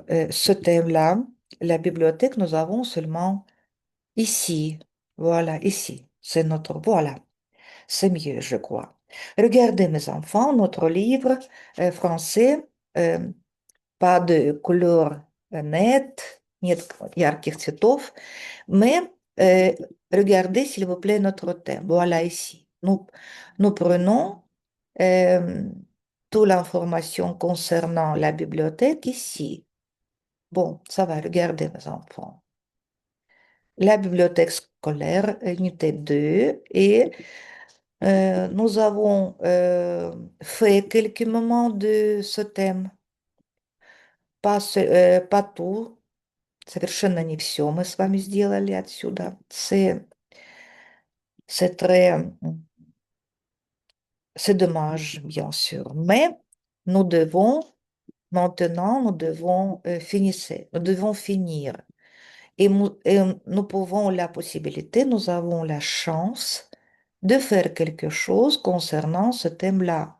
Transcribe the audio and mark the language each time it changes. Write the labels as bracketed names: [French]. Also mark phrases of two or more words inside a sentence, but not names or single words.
[French] Ce thème-là, la bibliothèque, nous avons seulement ici. Voilà, ici. C'est notre... Voilà. C'est mieux, je crois. Regardez, mes enfants, notre livre français, euh, pas de couleur nette, [Russian] нет ярких цветов, [French] mais regardez, s'il vous plaît, notre thème. Voilà ici. Nous prenons euh, toute l'information concernant la bibliothèque ici. Bon, ça va, regardez mes enfants. La bibliothèque scolaire, unité 2, et nous avons fait quelques moments de ce thème. Pas tout, [Russian] совершенно не все мы с вами сделали отсюда. [French] C'est très, c'est dommage, bien sûr. Mais nous devons, maintenant, nous devons finir. Et nous pouvons la possibilité, nous avons la chance de faire quelque chose concernant ce thème-là.